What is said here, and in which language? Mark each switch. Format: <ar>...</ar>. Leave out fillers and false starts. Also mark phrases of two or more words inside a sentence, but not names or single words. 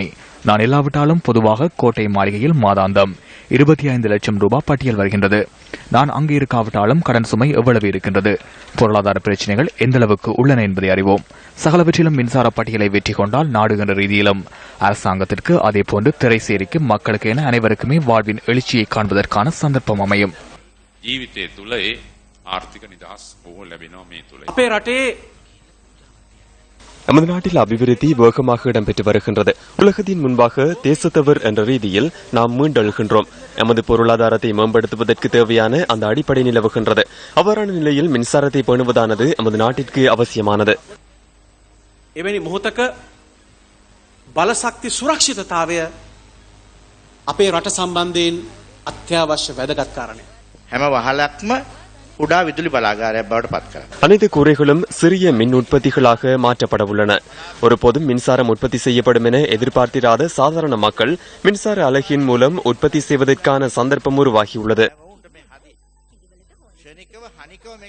<ta>நான் இல்லாவிட்டாலும் பொதுவாக கோட்டை மாளிகையில் மாதாந்தம் 25 லட்சம் ரூபாய் பட்டியல் வருகின்றது. நான் அங்கு இருக்காவிட்டாலும் கடன் சுமை எவ்வளவு இருக்கின்றது, பொருளாதார பிரச்சினைகள் எந்த அளவுக்கு உள்ளன என்பதை அறிவோம். சகலவற்றிலும் மின்சார பட்டியலை வெற்றி கொண்டால் நாடு என்ற ரீதியிலும் அரசாங்கத்திற்கு அதேபோன்று திரைசேரிக்கு மக்களுக்கு என அனைவருக்குமே வாழ்வின் எழுச்சியை காண்பதற்கான சந்தர்ப்பம் அமையும்.</ta> <si>ජීවිතය තුළ ඒ ආර්ථික නිදහස් බොහෝ ලැබෙනවා මේ තුළ. අපේ රටේ</si> <ta>நமது நாட்டில் அபிவிருத்தி வேகமாக இடம்பெற்று வருகின்றது. உலகத்தின் முன்பாக தேசத்தவர் என்ற ரீதியில் நாம் மீண்டெழுகின்றோம். எமது பொருளாதாரத்தை மேம்படுத்துவதற்கு தேவையான அந்த அடிப்படை நிலவுகின்றது. அவ்வாறான நிலையில் மின்சாரத்தை பேணுவதானது எமது நாட்டிற்கு அவசியமானது.</ta> <si>එවැනි මොහොතක බලශක්ති සුරක්ෂිතතාවය අපේ රට සම්බන්ධයෙන් අත්‍යවශ්‍ය වැදගත් කාරණයක්. හැම වහලක්ම උඩා විදුලි බලාගාරයක් බවට පත් කරනවා.</si> <ta>அனைத்து கூரைகளும் சிறிய மின் உற்பத்திகளாக மாற்றப்பட உள்ளன. ஒருபோதும் மின்சாரம் உற்பத்தி செய்யப்படும் என எதிர்பார்த்திராத சாதாரண மக்கள் மின்சார அலகின் மூலம் உற்பத்தி செய்வதற்கான சந்தர்ப்பம் உருவாகியுள்ளது.</ta>